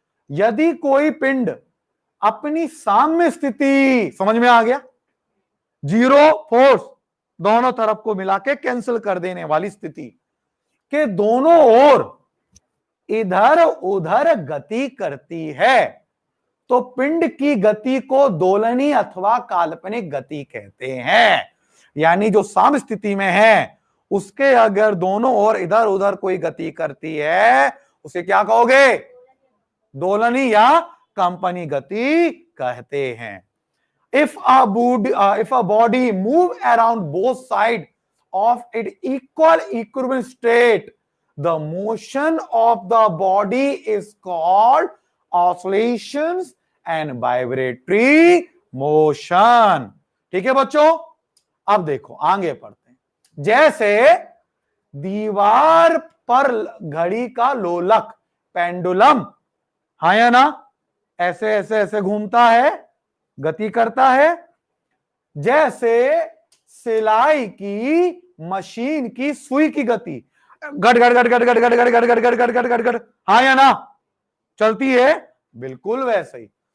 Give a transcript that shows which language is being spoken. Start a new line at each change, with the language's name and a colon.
Hindi: यदि कोई पिंड अपनी साम्य स्थिति, समझ में आ गया, जीरो फोर्स, दोनों तरफ को मिला के कैंसिल कर देने वाली स्थिति के दोनों ओर इधर उधर गति करती है, तो पिंड की गति को दोलनी अथवा काल्पनिक गति कहते हैं। यानी जो साम्य स्थिति में है उसके अगर दोनों ओर इधर उधर कोई गति करती है उसे क्या कहोगे? दोलनी या कंपनी गति कहते हैं।
English: If a body move around both sides of its equal equilibrium state, the motion of the body is called oscillations and vibratory motion।
Hindi: ठीक है बच्चों, अब देखो आगे पढ़ते हैं। जैसे दीवार पर घड़ी का लोलक, पेंडुलम, हाँ या ना, ऐसे ऐसे ऐसे घूमता है, गति करता है। जैसे सिलाई की मशीन की सुई की गति, गट गट गट गट गट गट गट गट गट गट गट गट गट, हाँ या ना, चलती है, बिल्कुल वैसे ही।